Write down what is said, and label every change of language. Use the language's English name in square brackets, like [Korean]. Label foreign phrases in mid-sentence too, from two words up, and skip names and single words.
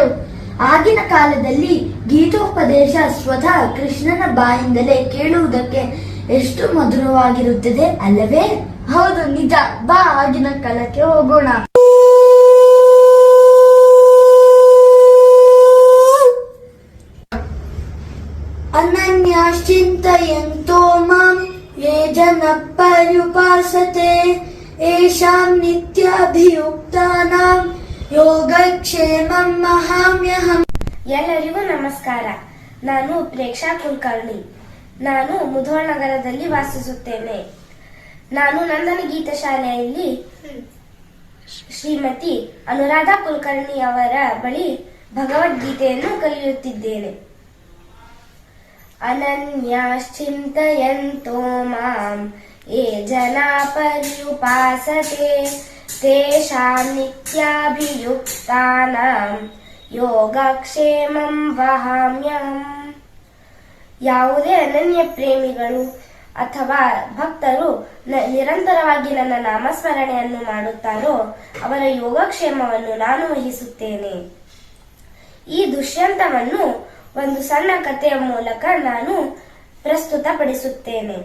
[Kannada] ಆಗಿನ ಕಾಲದಲ್ಲಿ ಗೀತೋಪದೇಶ ಸ್ವತಃ ಕೃಷ್ಣನ ಬಾಯಿಂದಲೇ ಕೇಳುವುದಕ್ಕೆ ಎಷ್ಟು ಮಧುರವಾಗಿರುತ್ತದೆ ಅಲ್ಲವೇ? ಹೌದು, ನಿಜ. ಬಾ, ಆಗಿನ ಕಾಲಕ್ಕೆ ಹೋಗೋಣ. [Sanskrit] ಅನನ್ಯಶ್ಚಿಂತಯಂತೋ ಮಾಂ ಯೇ ಜನಃ ಪರ್ಯುಪಾಸತೆ ಯೇಷಾಂ ನಿತ್ಯಾಭಿಯುಕ್ತಾನಾಂ ಯೋಗಕ್ಷೇಮಂ ವಹಾಮ್ಯಹಂ. [Kannada] ಎಲ್ಲರಿಗೂ ನಮಸ್ಕಾರ. ನಾನು ಪ್ರೇಕ್ಷಾ ಕುಲಕರ್ಣಿ. ನಾನು ಮುಧೋಳ ನಗರದಲ್ಲಿ ವಾಸಿಸುತ್ತೇನೆ. ನಾನು ನಂದನ ಗೀತ ಶಾಲೆಯಲ್ಲಿ ಶ್ರೀಮತಿ ಅನುರಾಧ ಕುಲಕರ್ಣಿ ಅವರ ಬಳಿ ಭಗವದ್ಗೀತೆಯನ್ನು ಕಲಿಯುತ್ತಿದ್ದೇನೆ. [Sanskrit] ಅನನ್ಯಶ್ಚಿಂತಯಂತೋ ಮಾಂ ಯೇ ಜನಾ ಪರ್ಯುಪಾಸತೆ ತೇಷಾಂ ನಿತ್ಯಾಭಿಯುಕ್ತಾನಾಂ ಯೋಗಕ್ಷೇಮಂ ವಹಾಮ್ಯಹಂ. [Kannada] ಯಾವುದೇ ಅನನ್ಯ ಪ್ರೇಮಿಗಳು ಅಥವಾ ಭಕ್ತರು ನಿರಂತರವಾಗಿ ನನ್ನ ನಾಮಸ್ಮರಣೆಯನ್ನು ಮಾಡುತ್ತಾರೋ ಅವರ ಯೋಗಕ್ಷೇಮವನ್ನು ನಾನು ವಹಿಸುತ್ತೇನೆ. ಈ ದುಷ್ಯಂತವನ್ನು ಒಂದು ಸಣ್ಣ ಕಥೆಯ ಮೂಲಕ ನಾನು ಪ್ರಸ್ತುತಪಡಿಸುತ್ತೇನೆ.